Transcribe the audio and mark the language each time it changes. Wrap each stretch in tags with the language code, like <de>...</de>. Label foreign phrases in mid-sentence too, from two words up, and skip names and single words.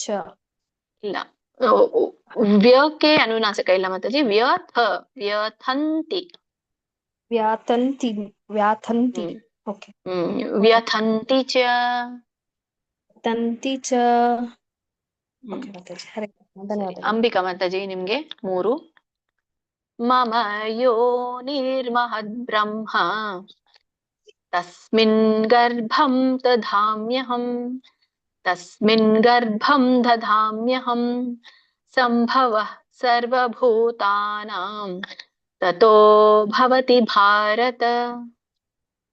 <kn>ಇಲ್ಲ, ವ್ಯಕ್ಕೆ ಅನುನಾಸಿಕ ಇಲ್ಲ ಮಾತಾಜಿ. ವ್ಯಥಂತಿ, ವ್ಯಾಥಂತಿ, ವ್ಯಾಥಂತಿ. ಓಕೆ.</kn> <sa>ವ್ಯಥಂತಿ ಚ, ತಂತಿ ಚ.</sa> <kn>ಓಕೆ ಮಾತಾಜಿ. ಹರೇ ಧನ್ಯವಾದ. ಅಂಬಿಕಾ ಮಾತಾಜಿ, ನಿಮ್ಗೆ 3.</kn> <sa>ಮಮ ಯೋನಿರ್ಮಹದ್ ಬ್ರಹ್ಮ ತಸ್ಮಿನ್ ಗರ್ಭಂ ದಧಾಮ್ಯಹಂ ತಸ್ಮಿನ್ ಗರ್ಭಂ ದಧಾಮ್ಯಹಂ ಸಂಭವಃ ಸರ್ವಭೂತಾನಾಂ ತತೋ ಭವತಿ ಭಾರತ.</sa>